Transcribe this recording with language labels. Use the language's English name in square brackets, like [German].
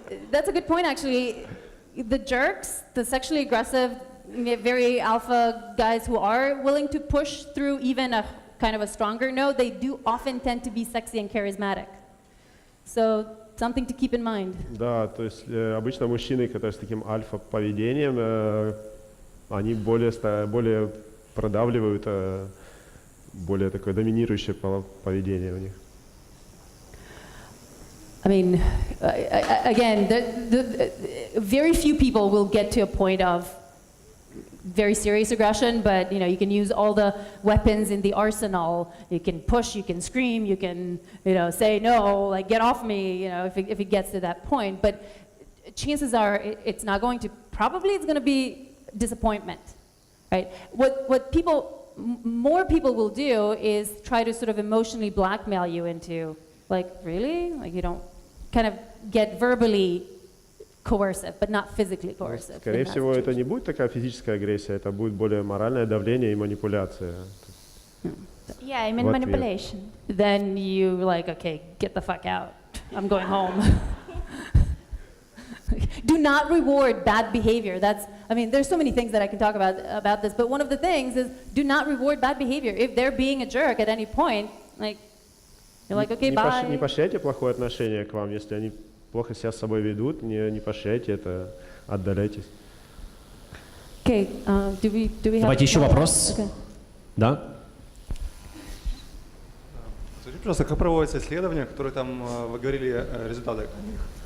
[English] That's a good point, actually. The jerks, the sexually aggressive, very alpha guys who are willing to push through even a kind of a stronger no, they do often tend to be sexy and charismatic. So something to keep in mind. [Russian] Да, то есть обычно мужчины, которые с таким альфа-поведением, они более продавливают, более такое доминирующее поведение у них. [English] I mean, again, very few people will get to a point of very serious aggression, but you can use all the weapons in the arsenal. You can push, you can scream, you can say no, like get off me, if it gets to that point. But chances are it's not going to. Probably it's going to be disappointment, right? What more people will do is try to sort of emotionally blackmail you into, like, really, like you don't kind of get verbally coercive, but not physically coercive. [Russian] Скорее всего, это не будет такая физическая агрессия, это будет более моральное давление и манипуляция. [English] Yeah, I mean manipulation. Then you like, okay, get the fuck out. I'm going home. Do not reward bad behavior. There's so many things that I can talk about this, but one of the things is do not reward bad behavior. If they're being a jerk at any point, like, you're like, okay, bye. [Russian] Не поощряйте плохое отношение к вам, если они плохо себя с собой ведут, не поощряйте это, отдаляйтесь. [English] Okay, do we have... [Russian] Давайте еще вопрос. [English] Okay. [Russian] Да? Скажите, пожалуйста, как проводятся исследования, которые там, вы говорили, результаты о них?